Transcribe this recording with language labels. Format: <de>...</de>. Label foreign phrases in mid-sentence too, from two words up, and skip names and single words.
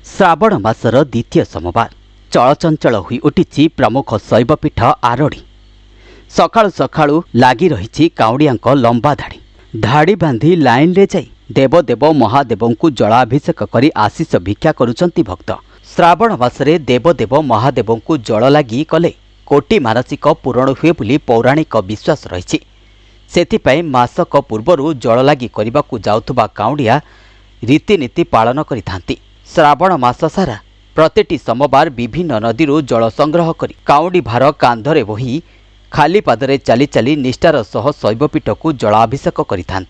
<or>ଶ୍ରାବଣ ମାସର ଦ୍ୱିତୀୟ ସୋମବାର ଚଳଚଞ୍ଚଳ ହୋଇ ଉଠିଛି ପ୍ରମୁଖ ଶୈବପୀଠ ଆରଡ଼ି। ସକାଳୁ ସକାଳୁ ଲାଗି ରହିଛି କାଉଡ଼ିଆଙ୍କ ଲମ୍ବା ଧାଡ଼ି। ଧାଡ଼ି ବାନ୍ଧି ଲାଇନ ରେ ଯାଇ ଦେବଦେବ ମହାଦେବଙ୍କୁ ଜଳାଭିଷେକ କରି ଆଶିଷ ଭିକ୍ଷା କରୁଛନ୍ତି ଭକ୍ତ। ଶ୍ରାବଣ ମାସରେ ଦେବଦେବ ମହାଦେବଙ୍କୁ ଜଳ ଲାଗି କଲେ କୋଟି ମାନସିକ ପୂରଣ ହୁଏ ବୋଲି ପୌରାଣିକ ବିଶ୍ୱାସ ରହିଛି। ସେଥିପାଇଁ ମାସକ ପୂର୍ବରୁ ଜଳ ଲାଗି କରିବାକୁ ଯାଉଥିବା କାଉଡ଼ିଆ ରୀତିନୀତି ପାଳନ କରିଥାନ୍ତି। ଶ୍ରାବଣ ମାସ ସାରା ପ୍ରତିଟି ସୋମବାର ବିଭିନ୍ନ ନଦୀରୁ ଜଳ ସଂଗ୍ରହ କରି କାଉଡ଼ି ଭାର କାନ୍ଧରେ ବୋହି ଖାଲି ପାଦରେ ଚାଲି ଚାଲି ନିଷ୍ଠାର ସହ ଶୈବପୀଠକୁ ଜଳାଭିଷେକ କରିଥାନ୍ତି।</or>